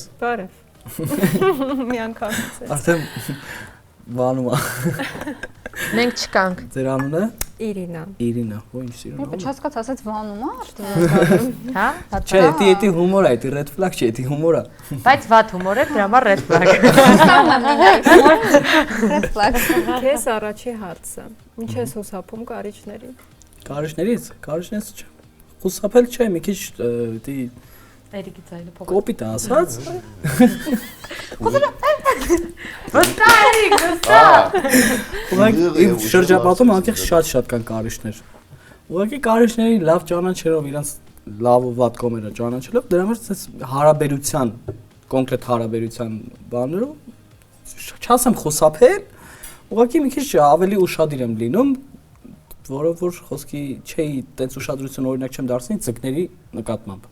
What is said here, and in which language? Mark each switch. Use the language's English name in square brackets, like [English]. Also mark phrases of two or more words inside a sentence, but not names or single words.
[Armenian] Բարև։ Մի անգամ։ Արդեն բանում է։ Մենք չկանք։ Ձեր անունը։ Իրինա։ Իրինա, ո՞չ ինչ սիրուն։ Բայց չհասկաց, ասեց վանում է արդեն։ Հա։ Չէ, դա հումոր է, դա [English] red flag [Armenian] չէ, դա հումոր է։ Բայց վատ հումոր է, դրա համար [English] red flag։ Red flag։ [Armenian] Քեզ առաջի հարցը։ Ինչ ես հուսափում կարիճների։ Կարիճներից չէ։ Խուսափել չէ, մի քիչ դա Էրիկի ցայլը փոխ։ կոպիտ է ասած։ Վստահ Էրիկ, վստահ։ Ուղղակի իմ շրջապատում անկեղծ շատ կան կարիճներ։ Ուղղակի կարիճների լավ ճանաչելով իրանց լավ ու վատ կողմերը ճանաչելով դրա համար ցես հարաբերության, կոնկրետ հարաբերության բաներով չասեմ խուսափել, ուղղակի մի քիչ ավելի ուշադիր եմ լինում, որով որ խոսքի չէի, տենց ուշադրություն օրինակ չեմ դարձնի ծկների նկատմամբ։